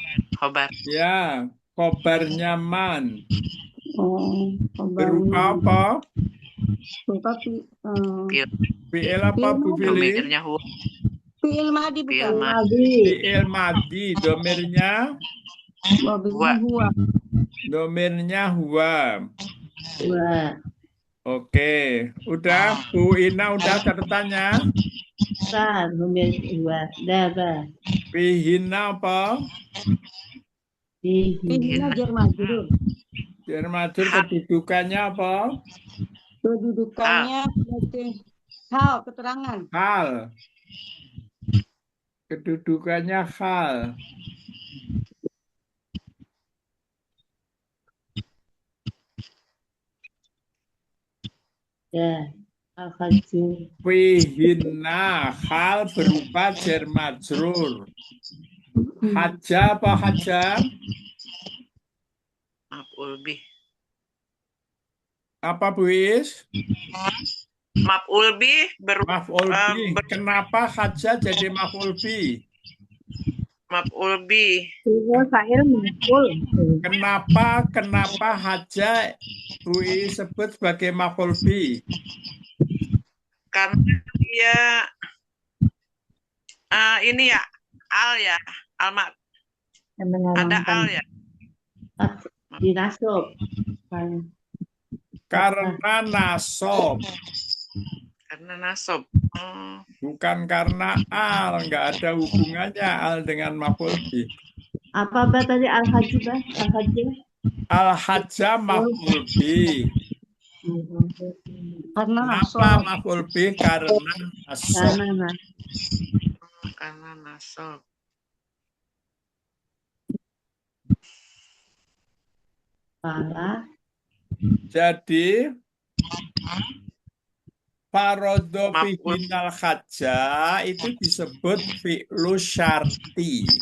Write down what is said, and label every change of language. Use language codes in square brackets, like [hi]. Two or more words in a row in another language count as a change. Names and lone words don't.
[id] Khobar. Ya, khobarnya man. Berupa Khobarnya. apa? Berupa Fiil apa Bu Fili? Domirnya huwa. [ar] فعل ماض [id] Fiil bukan? madi. [ar] فعل ماض. [id] Domirnya? Huwa. Domirnya huwa. Huwa. Oke, udah Bu Ina udah catatannya? Sah, [ar] ضمير هو. [id] Daba. Fihina apa? [ar] فيهن جار مجرور. جار مجرور [id] kedudukannya apa? Kedudukannya hal, keterangan. Hal. Kedudukannya hal. Ya, al-hajju. Fihina hal berupa [ar] جار مجرور. [id] Haja apa haja? [ar] مفعول به. [id] Apa Bu Is? [ar] مفعول به مفعول به. [id] Kenapa haja jadi [ar] مفعول به? مفعول به. فاعل مفعول. [id] Kenapa haja Bu Is sebut sebagai [ar] مفعول به? [id] Karena dia ini ya al ya, almat. Ada al ya. Dinasob. Karena nasob. Karena nasob. Bukan karena al, nggak ada hubungannya al dengan [ar] مفعول به. [id] Apa tadi al-hajju, Bah? Al-hajju. [ar] الحج مفعول به. [id] Karena Kenapa [ar] مفعول به? [id] Karena nasob. Karena nasob. Jadi [ar] فرض فيهن الحج [id] itu disebut [ar] فعل الشرط.